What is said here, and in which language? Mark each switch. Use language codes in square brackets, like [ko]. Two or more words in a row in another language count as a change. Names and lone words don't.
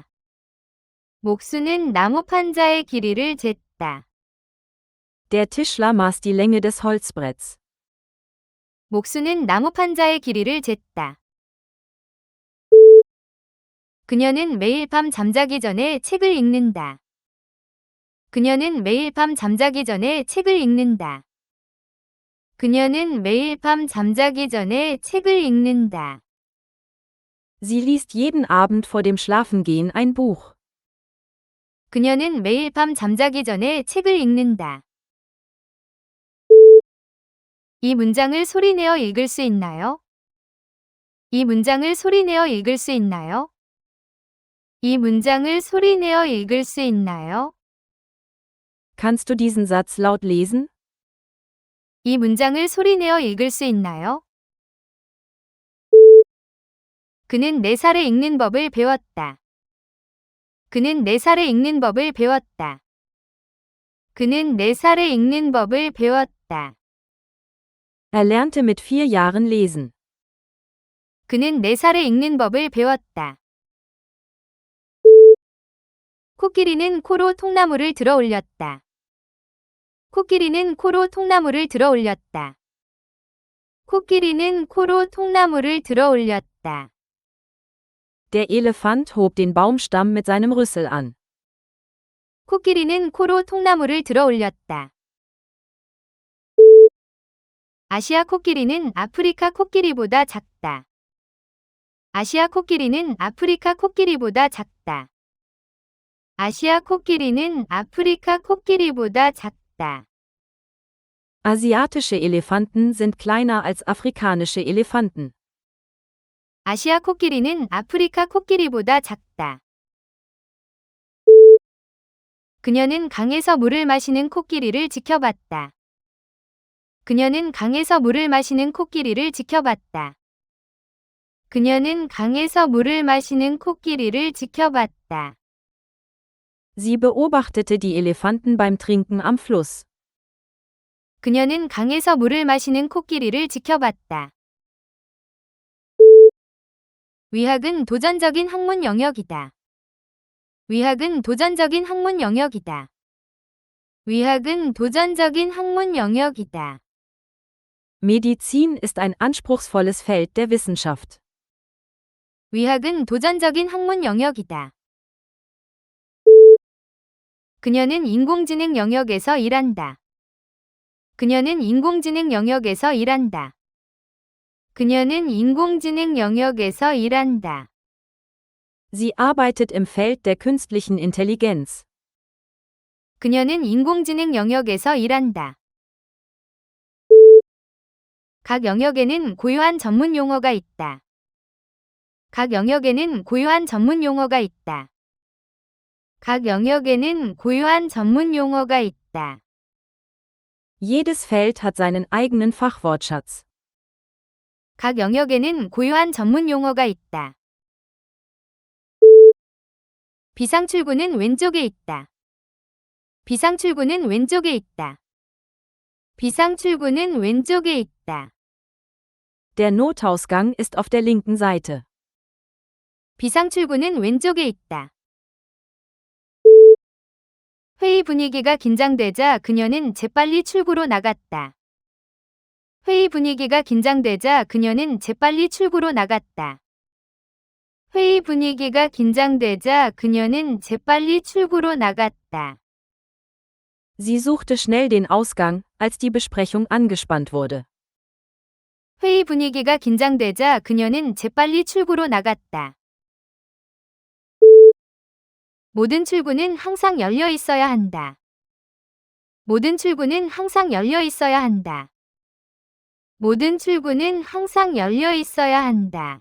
[ko] 목수는 나무 판자의 길이를 쟀다. [de] Der Tischler maß die Länge des Holzbretts. [ko] 목수는 나무 판자의 길이를 쟀다. 그녀는 매일 밤 잠자기 전에 책을 읽는다. 그녀는 매일 밤 잠자기 전에 책을 읽는다. 그녀는 매일 밤 잠자기 전에 책을 읽는다. [de] Sie liest jeden Abend vor dem Schlafengehen ein Buch. [ko] 그녀는 매일 밤 잠자기 전에 책을 읽는다. 이 문장을 소리내어 읽을 수 있나요? 이 문장을 소리내어 읽을 수 있나요? 이 문장을 소리내어 읽을 수 있나요? [de] Kannst du diesen Satz laut lesen? [ko] 이 문장을 소리내어 읽을 수 있나요? 그는 4살에 읽는 법을 배웠다. 그는 4살에 읽는 법을 배웠다. 그는 4살에 읽는 법을 배웠다. [de] Er lernte mit 4 Jahren lesen. [ko] 그는 4살에 읽는 법을 배웠다. 코끼리는 코로 통나무를 들어 올렸다. 코끼리는 코로 통나무를 들어 올렸다. 코끼리는 코로 통나무를 들어 올렸다. [de] Der Elefant hob den Baumstamm mit seinem Rüssel an. [ko] 코끼리는 코로 통나무를 들어 올렸다. 아시아 코끼리는 아프리카 코끼리보다 작다. 아시아 코끼리는 아프리카 코끼리보다 작다. 아시아 코끼리는 아프리카 코끼리보다 작다. [de] Asiatische Elefanten sind kleiner als afrikanische Elefanten. [ko] 아시아 코끼리는 아프리카 코끼리보다 작다. 그녀는 강에서 물을 마시는 코끼리를 지켜봤다. 그녀는 강에서 물을 마시는 코끼리를 지켜봤다. 그녀는 강에서 물을 마시는 코끼리를 지켜봤다. [de] Sie beobachtete die Elefanten beim Trinken am Fluss. [ko] 그녀는 강에서 물을 마시는 코끼리를 지켜봤다. 위학은 도전적인 학문 영역이다. 위학은 도전적인 학문 영역이다. 위학은 도전적인 학문 영역이다. [de] Medizin ist ein anspruchsvolles Feld der Wissenschaft. [ko] 위학은 도전적인 학문 영역이다. 그녀는 인공지능 영역에서 일한다. 그녀는 인공지능 영역에서 일한다. 그녀는 인공지능 영역에서 일한다. [de] Sie arbeitet im Feld der künstlichen Intelligenz. [ko] 그녀는 인공지능 영역에서 일한다. 각 영역에는 고유한 전문 용어가 있다. 각 영역에는 고유한 전문 용어가 있다. 각 영역에는 고유한 전문 용어가 있다. [de] Jedes Feld hat seinen eigenen Fachwortschatz. [ko] 각 영역에는 고유한 전문 용어가 있다. 비상출구는 왼쪽에 있다. 비상출구는 왼쪽에 있다. 비상출구는 왼쪽에 있다. [de] Der Notausgang ist auf der linken Seite. [ko] 비상출구는 왼쪽에 있다. 회의 분위기가 긴장되자 그녀는 재빨리 출구로 나갔다. 회의 분위기가 긴장되자 그녀는 재빨리 출구로 나갔다. 회의 분위기가 긴장되자 그녀는 재빨리 출구로 나갔다. [de] Sie suchte schnell den Ausgang, als die Besprechung angespannt wurde. [ko] 회의 분위기가 긴장되자 그녀는 재빨리 출구로 나갔다. 모든 출구는 항상 열려 있어야 한다. 모든 출구는 항상 열려 있어야 한다. 모든 출구는 항상 열려 있어야 한다.